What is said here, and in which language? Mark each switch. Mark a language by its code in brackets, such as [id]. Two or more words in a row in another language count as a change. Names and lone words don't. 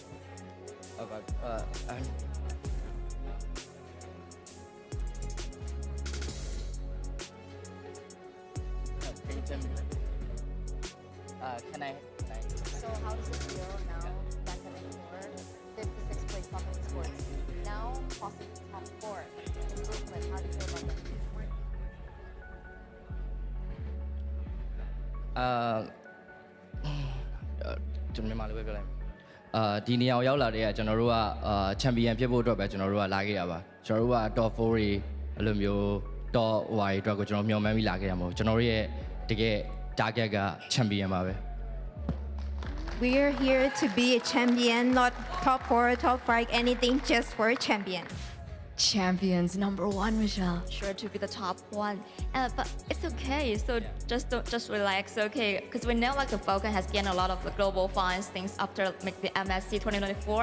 [en] Can I? So how does it feel now back at M4, 56th place Falcon Esports? Now possibly top 4 in Brooklyn. How do you feel about that? [vi] Chúng mình nói về cái này. [my] ဒီနေရာကိုရောက်လာတဲ့ကျွန်တော်တို့ကချန်ပီယံဖြစ်ဖို့အတွက်ပဲကျွန်တော်တို့ကလာခဲ့ရပါကျွန်တော်တို့က top 4တွေအဲ့လိုမျိုးတော့ဟိုအတွက်ကိုကျွန်တော်မျှော်မှန်းပြီးလာခဲ့ရမှာကျွန်တော်တို့ရဲ့တကယ် target က champion ပါပဲ [en] We are here to be a champion, not top 4, top 5, anything, just for a champion. Champions #1, Michelle. Sure to be the top one, but it's okay. So just relax, okay? Because we know like the Falcon has gained a lot of the global fans things after like the MSC 2024.